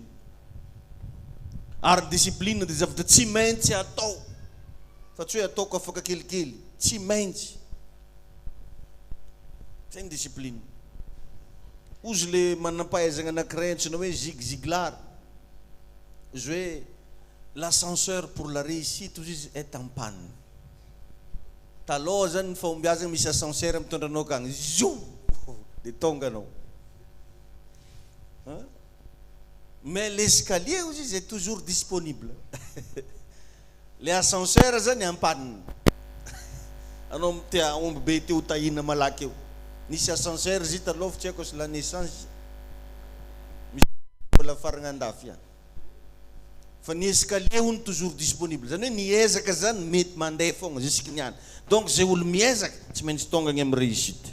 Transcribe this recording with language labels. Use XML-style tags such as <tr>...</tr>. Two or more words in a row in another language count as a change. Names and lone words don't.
<mg>Ary discipline dia zavatra tsy maintsy atao. Fa tsy hoe ataoko afaka kelikely, tsy maintsy. Zay ny discipline. Ozy le manampahaizana anankiray antsoina hoe Zig Ziglar. Izy hoe</mg> <fr>l'ascenseur pour la réussite</fr> <mg>ozy izy</mg> <fr>est en panne.</fr> <mg>Taloha zany ny fahombiazana misy ascenseur mitondra anao akagny. Zoom! Dia tonga anao.</mg> <fr>Mais l'escalier</fr> <mg>ozy izy</mg> <fr>est toujours disponible. Le ascenseur zany en panne.</fr> <mg>Anao te aomby be te ho tahina malaky eo. Nisy ascenseur izy taloha tsy haiko</mg> <fr>la naissance.</fr> <mg>Misy la faragna andafy ihany. Fa ny escalier hony</mg> <fr>toujours disponible.</fr> <mg>Zany hoe niezaka zany mety mandeha foagna jusque niany. Donc zay olo miezaka tsy maintsy tonga any amin'ny réussite.</mg>